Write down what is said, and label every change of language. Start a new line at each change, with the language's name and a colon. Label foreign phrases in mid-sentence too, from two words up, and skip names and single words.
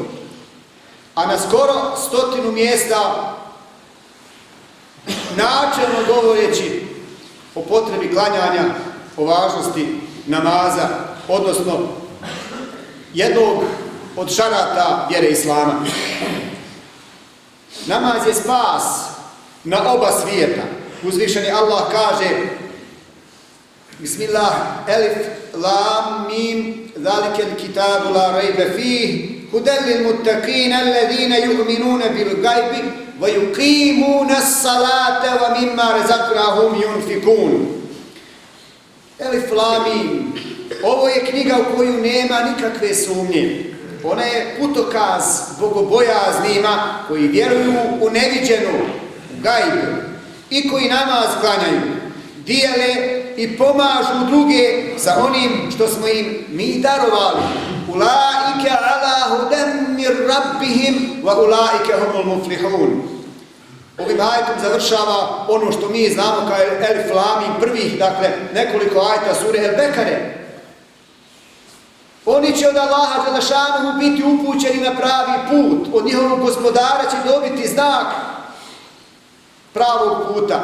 Bosnian: A na skoro 100 mjesta načelno govoreći o potrebi klanjanja, o važnosti namaza, odnosno jednog od šarata vjere Islama. Namaz je spas na oba svijeta. Uzvišeni Allah kaže
Arabic: بسم الله الم ذلك الكتاب لا ريب فيه هدى للمتقين الذين يؤمنون بالغيب ويقيمون الصلاة ومما رزقناهم ينفقون. الم.
Bosnian: Ovo je knjiga u koju nema nikakve sumnje. Ona je putokaz bogobojaznima koji vjeruju u neviđenu gajbu i koji namaz klanjaju, dijele i pomažu druge sa onim što smo im mi darovali.
Arabic: أولئك على هدى من ربهم وأولئك هم المفلحون.
Bosnian: Ovim ajetom završava ono što mi znamo kao Elif Lam Mim prvih, dakle nekoliko ajeta sure El Bekare. Oni će od Allaha dželešanuhu biti upućeni na pravi put. Od njihovog gospodara će dobiti znak pravog puta.